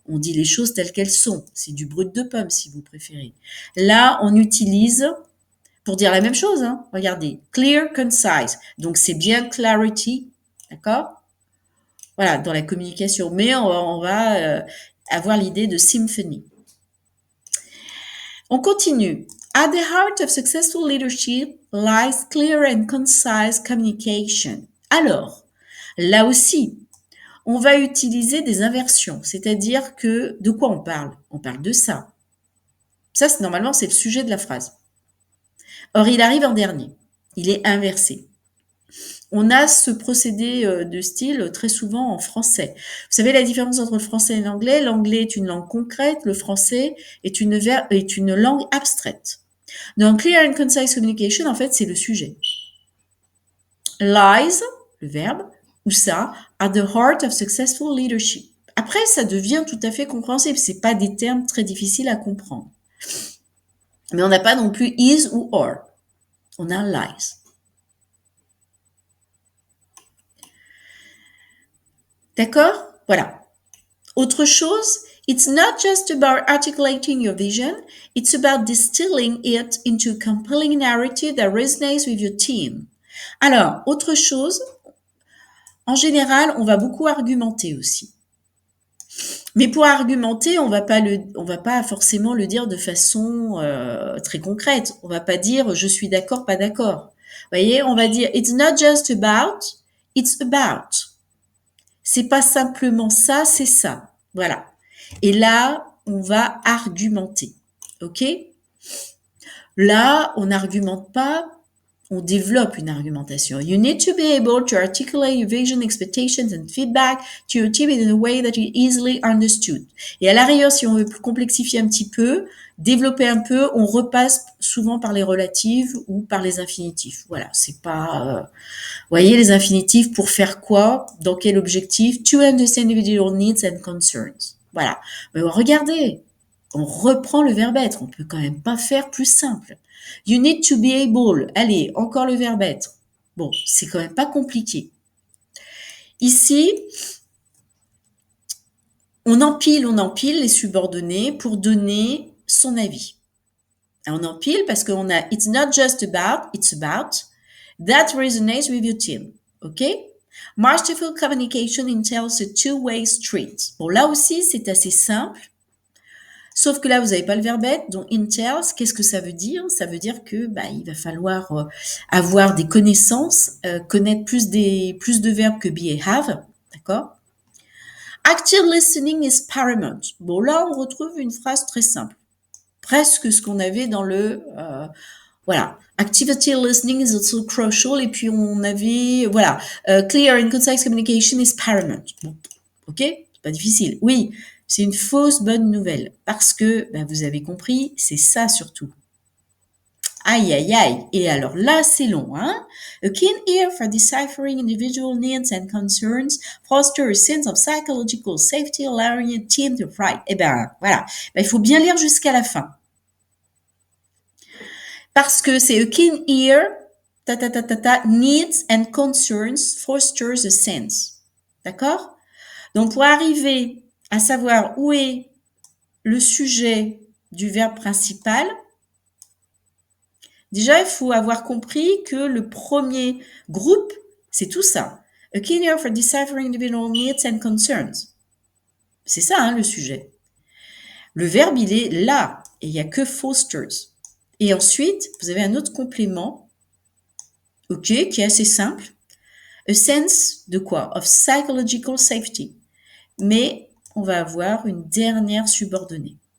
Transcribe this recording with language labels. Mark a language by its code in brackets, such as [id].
[fr] On dit les choses telles qu'elles sont. C'est du brut de pomme si vous préférez. Là, on utilise pour dire la même chose. Hein. Regardez, clear, concise. Donc c'est bien clarity, d'accord? Voilà, dans la communication. Mais on va avoir l'idée de symphony. On continue. [en] At the heart of successful leadership lies clear and concise communication. [fr] Alors, là aussi, on va utiliser des inversions, c'est-à-dire que de quoi on parle? On parle de ça. Ça, normalement, c'est le sujet de la phrase. Or, il arrive en dernier. Il est inversé. On a ce procédé de style très souvent en français. Vous savez la différence entre le français et l'anglais? L'anglais est une langue concrète, le français est une langue abstraite. Dans [en] Clear and Concise Communication, [fr] en fait, c'est le sujet. Lies, le verbe, ou ça, [en] at the heart of successful leadership. [fr] Après, ça devient tout à fait compréhensible. C'est pas des termes très difficiles à comprendre. Mais on n'a pas non plus is ou or. On a lies. D'accord? Voilà. Autre chose, [en] it's not just about articulating your vision, it's about distilling it into a compelling narrative that resonates with your team. [fr] Alors, autre chose, en général, on va beaucoup argumenter aussi. Mais pour argumenter, on va pas forcément le dire de façon très concrète. On va pas dire je suis d'accord, pas d'accord. Vous voyez, on va dire [en] it's not just about, it's about. [fr] C'est pas simplement ça, c'est ça. Voilà. Et là, on va argumenter. OK? Là, on n'argumente pas, on développe une argumentation. [en] You need to be able to articulate your vision, expectations and feedback to your team in a way that is easily understood. [fr] Et à l'arrière, si on veut complexifier un petit peu, développer un peu, on repasse souvent par les relatives ou par les infinitifs. Voilà, c'est pas... voyez, les infinitifs pour faire quoi? Dans quel objectif? [en] To understand individual needs and concerns. [fr] Voilà. Mais regardez, on reprend le verbe être. On peut quand même pas faire plus simple. [en] You need to be able. [fr] Allez, encore le verbe être. Bon, c'est quand même pas compliqué. Ici, on empile les subordonnés pour donner son avis. On empile parce qu'on a [en] it's not just about, it's about. That resonates with your team. OK? Masterful communication entails a two-way street. [fr] Bon, là aussi, c'est assez simple. Sauf que là, vous n'avez pas le verbe être. Donc, entails, qu'est-ce que ça veut dire? Ça veut dire que, il va falloir avoir des connaissances, connaître plus de verbes que be et have. D'accord? [en] Active listening is paramount. [fr] Bon, là, on retrouve une phrase très simple. Presque ce qu'on avait dans le... voilà. [en] Activity listening is also crucial. [fr] Et puis, on avait... Voilà. [en] Clear and concise communication is paramount. [fr] Bon. OK? C'est pas difficile. Oui, c'est une fausse bonne nouvelle. Parce que, vous avez compris, c'est ça surtout. Aïe, aïe, aïe. Et alors là, c'est long, hein? [en] A keen ear for deciphering individual needs and concerns foster a sense of psychological safety, allowing a team to thrive. [fr] Eh ben, voilà. Il faut bien lire jusqu'à la fin. Parce que c'est [en] a keen ear, needs and concerns fosters a sense. [fr] D'accord? Donc, pour arriver à savoir où est le sujet du verbe principal, déjà, il faut avoir compris que le premier groupe, c'est tout ça. [en] A keen ear for deciphering individual needs and concerns. [fr] C'est ça, hein, le sujet. Le verbe, il est là, et il n'y a que fosters. Et ensuite, vous avez un autre complément, OK, qui est assez simple. A sense de quoi? [en] Of psychological safety. [fr] Mais on va avoir une dernière subordonnée.